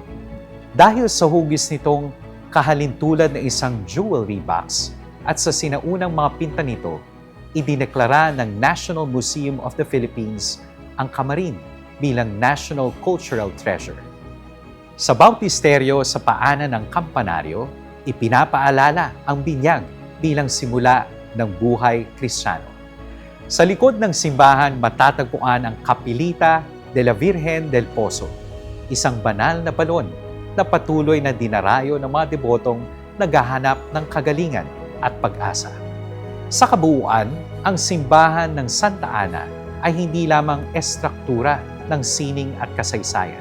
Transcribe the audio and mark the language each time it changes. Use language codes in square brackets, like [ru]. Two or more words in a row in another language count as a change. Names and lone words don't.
[tl] Dahil sa hugis nitong kahalintulad na isang [en] jewelry box [tl] at sa sinaunang mga pinta nito, idineklara ng National Museum of the Philippines ang Camarin bilang National Cultural Treasure. Sa bautisteryo sa paanan ng kampanaryo, ipinapaalala ang binyag bilang simula ng buhay Kristiyano. Sa likod ng simbahan matatagpuan ang Kapilita de la Virgen del Pozo, isang banal na balon na patuloy na dinarayo ng mga debotong naghahanap ng kagalingan at pag-asa. Sa kabuuan, ang simbahan ng Santa Ana ay hindi lamang estruktura ng sining at kasaysayan.